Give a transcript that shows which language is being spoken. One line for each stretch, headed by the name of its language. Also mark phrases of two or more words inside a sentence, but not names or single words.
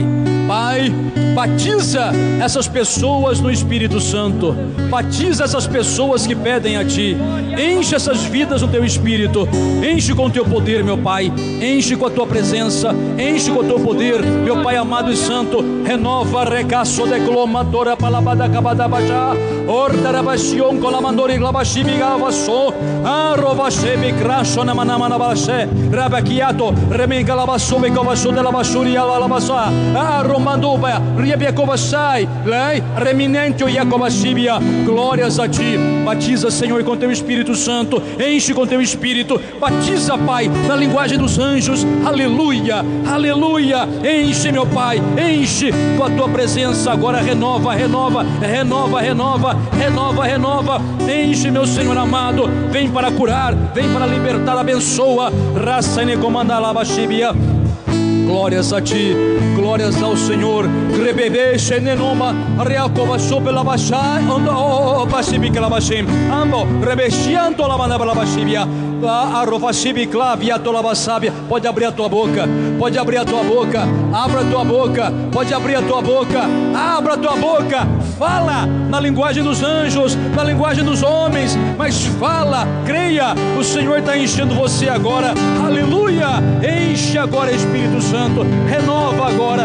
Portuguese: Pai, batiza essas pessoas no Espírito Santo. Batiza essas pessoas que pedem a ti. Enche essas vidas no teu Espírito. Enche com o teu poder, meu Pai. Enche com a tua presença. Enche com o teu poder, meu Pai amado e santo. Renova, recaço, declomadora, palabada, cabada, baixá. Ordarabaxion, colamandori, glabashibigavasso. Arrovashebe, crasho, namanamanabaxé. Rabaquiato, remengalabasso, becovasso, della bassuria, alabassa. Manduba, Riebecovassai, Lei, Reminentio Iacovashibia. Glórias a ti. Batiza, Senhor, com teu Espírito Santo. Enche com teu Espírito. Batiza, Pai, na linguagem dos anjos. Aleluia, aleluia. Enche, meu Pai, enche com a tua presença. Agora renova, renova, renova, renova, renova, renova. Enche, meu Senhor amado. Vem para curar, vem para libertar, abençoa. Raça e comandalabashibia. Glórias a ti, glórias ao Senhor. Rebebe shenenoma, reakova sobe la bashai, ondo basibi kalabashim, ambo rebeshianto la manaba la bashibia. Arrofashibi clavia tola basabia. Pode abrir a tua boca, pode abrir a tua boca, abra a tua boca, pode abrir a tua boca, abra a tua boca. Fala na linguagem dos anjos, na linguagem dos homens, mas fala Creia, o Senhor está enchendo você agora. Aleluia, enche agora, Espírito Santo, renova agora.